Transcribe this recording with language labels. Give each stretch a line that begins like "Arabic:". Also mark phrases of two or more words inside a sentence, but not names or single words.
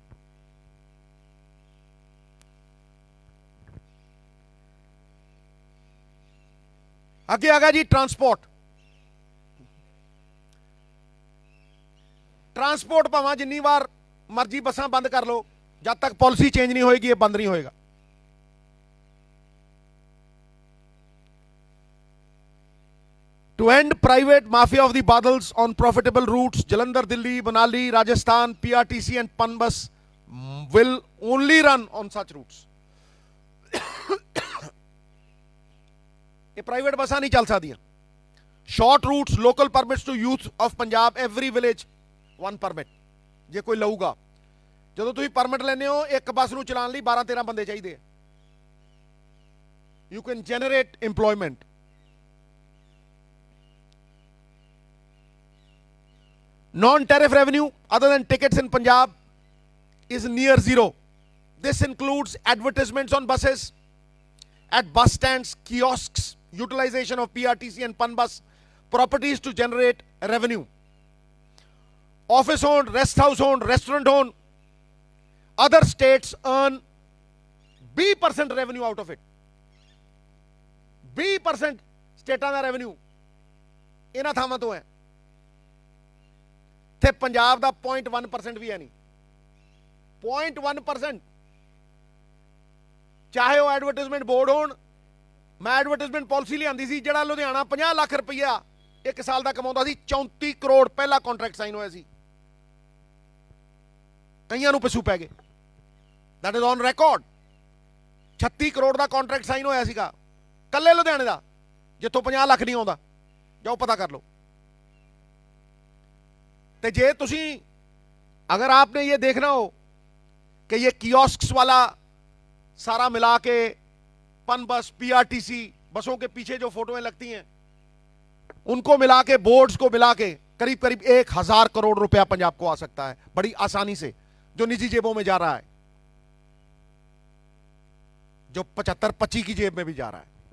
Punjabi: ਅੱਗੇ ਆ ਗਿਆ ਜੀ ਟਰਾਂਸਪੋਰਟ। ਟਰਾਂਸਪੋਰਟ ਭਾਵੇਂ ਜਿੰਨੀ ਵਾਰ ਮਰਜ਼ੀ ਬੱਸਾਂ ਬੰਦ ਕਰ ਲਓ, ਜਦ ਤੱਕ
English: policy change
Punjabi: ਨਹੀਂ ਹੋਏਗੀ ਇਹ ਬੰਦ ਨਹੀਂ ਹੋਏਗਾ।
English: To end private mafia of the Badals on profitable routes, Jalandhar, Delhi, Manali, Rajasthan, PRTC and Panbus will only run on such routes.
Hindi: ये प्राइवेट बसा नहीं चल सकती।
English: short routes, local permits to youth of Punjab, every village 1 permit.
Punjabi: ਜੇ ਕੋਈ ਲਊਗਾ, ਜੋ ਤੁਮ ਪਰਮਿਟ ਲੇਨੇ ਹੋ, ਇੱਕ ਬੱਸ ਨੂੰ ਚਲਾਨੇ ਲਈ 12-13 ਬੰਦੇ ਚਾਹੀਏ।
English: you can generate employment. Non-tariff revenue other than tickets in Punjab is near zero. This includes advertisements on buses, at bus stands, kiosks, utilization of PRTC and PAN bus properties to generate revenue. Office owned, rest house owned, restaurant owned, other states earn 20% revenue out of it.
Punjabi: 20% ਸਟੇਟਾਂ ਦਾ ਰੈਵਨਿਊ ਇਹਨਾਂ ਥਾਵਾਂ ਤੋਂ ਹੈ ਤੇ ਪੰਜਾਬ ਦਾ 0.1% ਵੀ ਹੈ ਨਹੀਂ 0.1%। ਚਾਹੇ ਉਹ
English: advertisement board
Punjabi: ਹੋਣ। ਮੈਂ
English: advertisement policy
Punjabi: ਲਿਆਂਦੀ ਸੀ, ਜਿਹੜਾ ਲੁਧਿਆਣਾ 50 ਲੱਖ ਰੁਪਈਆ ਇੱਕ ਸਾਲ ਦਾ ਕਮਾਉਂਦਾ ਸੀ, 34 ਕਰੋੜ ਪਹਿਲਾ
English: contract sign
Punjabi: ਹੋਇਆ ਸੀ, ਕਈਆਂ ਨੂੰ ਪਿੱਛੂ ਪੈ ਗਏ।
English: that is on record.
Punjabi: 36 ਕਰੋੜ ਦਾ
English: contract sign
Punjabi: ਹੋਇਆ ਸੀਗਾ ਕੱਲੇ ਲੁਧਿਆਣੇ ਦਾ, ਜਿੱਥੋਂ 50 ਲੱਖ ਨਹੀਂ ਆਉਂਦਾ।
Hindi: ਜਾਓ पता कर लो। तो
Punjabi: ਜੇ ਤੁਸੀ
Hindi: अगर आपने ये देखना हो कि ये कियोस्क्स वाला सारा मिला के पन बस, पीआरटीसी बसों के पीछे जो फोटोएं लगती हैं उनको मिला के, बोर्ड्स को मिला के करीब करीब 1000 करोड़ रुपया पंजाब को आ सकता है बड़ी आसानी से, जो निजी जेबों में जा रहा है, जो 75-25 की जेब में भी जा रहा है।